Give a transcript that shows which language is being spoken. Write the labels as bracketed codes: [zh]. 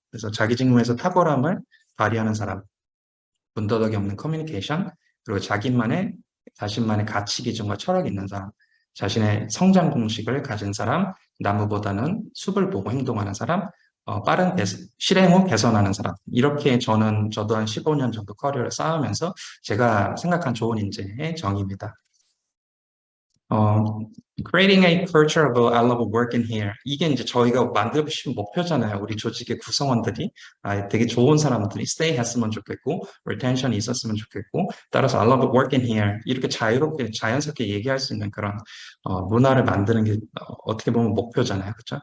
[ko] 그래서 자기 직무에서 탁월함을 발휘하는 사람, 군더더기 없는 커뮤니케이션, 그리고 자신만의 가치 기준과 철학이 있는 사람, 자신의 성장 공식을 가진 사람, 나무보다는 숲을 보고 행동하는 사람, 실행 후 개선하는 사람. 이렇게 저도 한 15년 정도 커리어를 쌓으면서 제가 생각한 좋은 인재의 정의입니다. [en] Creating a culture of I love working here. [ko] 이게 이제 저희가 만들고 싶은 목표잖아요. 우리 조직의 구성원들이 되게 좋은 사람들이 stay 했으면 좋겠고, retention이 있었으면 좋겠고, 따라서 [en] I love working here. [ko] 이렇게 자유롭게, 자연스럽게 얘기할 수 있는 그런 문화를 만드는 게 어떻게 보면 목표잖아요. 그렇죠?